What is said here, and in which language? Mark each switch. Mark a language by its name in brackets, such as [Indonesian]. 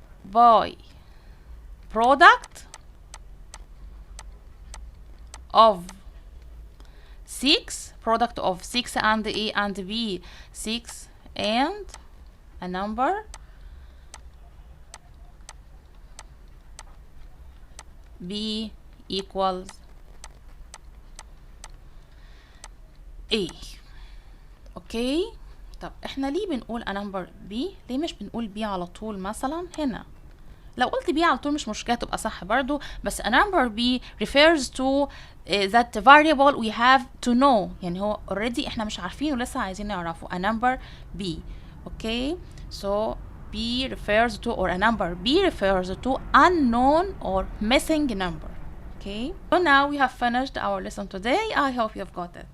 [English] by product of 6 product of 6 and A and B 6 and a number B equals A. [Arabic] اوكي طب احنا ليه بنقول a number B؟ ليه مش بنقول B على طول مثلا هنا؟ لو قلت B على طول مش مشكلة، تبقى صح برضو، بس [English] a number B refers to that variable we have to know. [Arabic] يعني هو already احنا مش عارفينه لسه عايزين نعرفه. [English] a number B. Okay, so B refers to, or a number B refers to unknown or missing number. Okay, so now we have finished our lesson today. I hope you have got it.